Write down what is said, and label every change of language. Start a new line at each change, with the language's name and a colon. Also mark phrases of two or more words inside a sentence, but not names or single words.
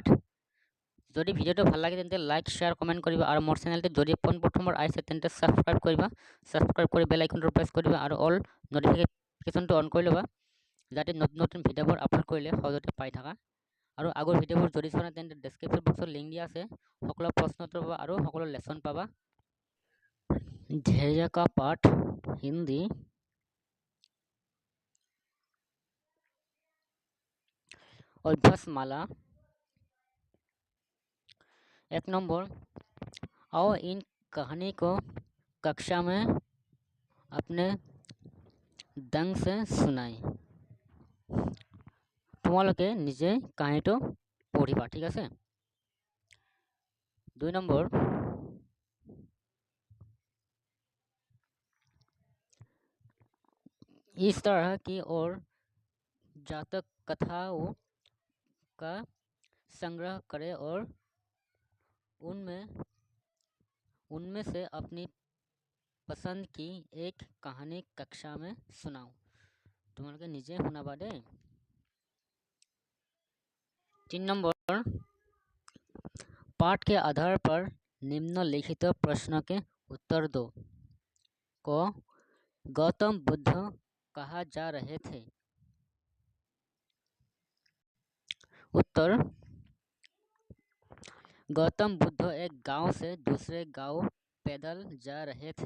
Assamese: যদি ভিডিঅ'টো ভাল লাগে তেন্তে
English: like, share, comment
Assamese: কৰিবা আৰু মোৰ চেনেলটো যদি পোনপ্ৰথমবাৰ আহিছে তেন্তে ছাবস্ক্ৰাইব কৰিবা। ছাবস্ক্ৰাইব কৰি
English: bell iconটো
Assamese: প্ৰেছ কৰিবা আৰু
English: all notificationটো
Assamese: অন কৰি ল'বা, যাতে নতুন নতুন ভিডিঅ'বোৰ আপলোড কৰিলে সহজতে পাই থাকা। আৰু আগৰ ভিডিঅ'বোৰ যদি চোৱা নাই তেন্তে
English: description boxত
Assamese: লিংক দিয়া আছে, সকলো প্ৰশ্ন উত্তৰ পাবা আৰু সকলো লেসন পাবা।
Hindi: धैर्य का पाठ हिंदी। अभ्यासमाला 1 नंबर। आओ इन कहानी को कक्षा में अपने ढंग से सुनाई।
Assamese: তোমালোকে নিজে কাহিনীটো পঢ়িবা, ঠিক আছে। 2 নম্বৰ,
Hindi: इस तरह की और जातक कथाओं का संग्रह करें और उनमें से अपनी पसंद की एक कहानी कक्षा में सुनाओ।
Assamese: তোমালোকে নিজে শুনাবা দেই।
Hindi: 3 नंबर, पाठ के आधार पर निम्नलिखित प्रश्न के उत्तर दो। को गौतम बुद्ध कहाँ जा रहे थे? उत्तर, गौतम बुद्ध एक गांव से दूसरे गांव पैदल जा रहे थे।